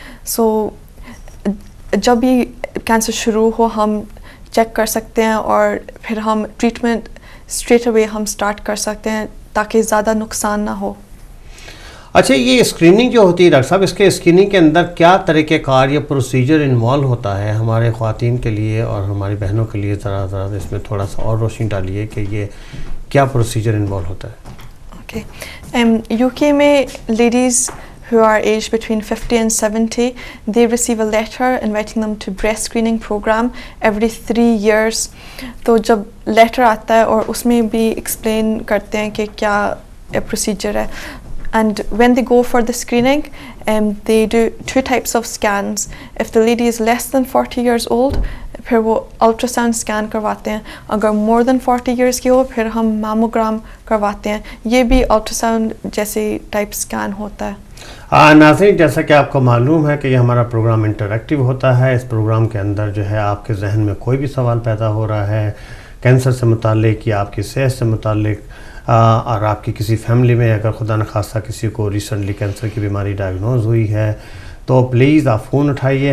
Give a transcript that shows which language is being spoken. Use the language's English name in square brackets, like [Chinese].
[Urdu] سو جب بھی کینسر شروع ہو ہم چیک کر سکتے ہیں اور پھر ہم ٹریٹمنٹ اسٹریٹ اوے ہم سٹارٹ کر سکتے ہیں تاکہ زیادہ نقصان نہ ہو. اچھا, یہ اسکریننگ جو ہوتی ہے ڈاکٹر صاحب, اس کے اسکریننگ کے اندر کیا طریقہ کار یا پروسیجر انوالو ہوتا ہے ہمارے خواتین کے لیے اور ہماری بہنوں کے لیے؟ ذرا اس میں تھوڑا سا اور روشنی ڈالیے کہ یہ کیا پروسیجر انوالو ہوتا ہے. اوکے, یو کے میں ladies [English] who are aged between 50 and 70, they receive a letter inviting them to breast screening program every 3 years. [Urdu] تو جب لیٹر آتا ہے اور اس میں بھی ایکسپلین کرتے ہیں کہ کیا پروسیجر ہے. [English] And when they go for the screening, they do 2 types of scans. If the lady is less than 40 years old, [Urdu] پھر وہ الٹرا ساؤنڈ اسکین کرواتے ہیں. اگر [English] more then 40 years [Urdu] کی ہو پھر ہم میموگرام کرواتے ہیں. یہ بھی الٹرا ساؤنڈ جیسے ٹائپ اسکین ہوتا ہے. ناظرین جیسا کہ آپ کو معلوم ہے کہ یہ ہمارا پروگرام انٹریکٹیو ہوتا ہے. اس پروگرام کے اندر جو ہے آپ کے ذہن میں کوئی بھی سوال پیدا ہو رہا ہے کینسر سے متعلق یا آپ کی صحت سے متعلق اور آپ کی کسی فیملی میں اگر خدا نخواستہ کسی کو ریسنٹلی کینسر کی بیماری ڈائگنوز ہوئی ہے تو پلیز آپ فون اٹھائیے.